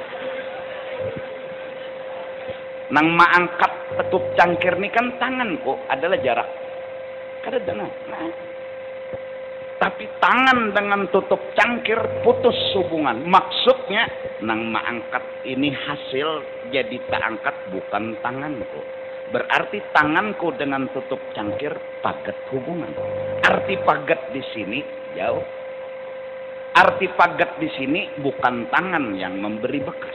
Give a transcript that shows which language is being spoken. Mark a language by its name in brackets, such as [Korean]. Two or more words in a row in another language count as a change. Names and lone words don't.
[Banjar] Nang maangkat tutup cangkir ini kan tanganku adalah jarak. Kada dana. Nah. Tapi tangan dengan tutup cangkir putus hubungan. Maksudnya nang maangkat ini hasil jadi tak angkat bukan tanganku. Berarti tanganku dengan tutup cangkir pagat hubungan. Arti pagat di sini jauh. Arti pagat di sini bukan tangan yang memberi bekas.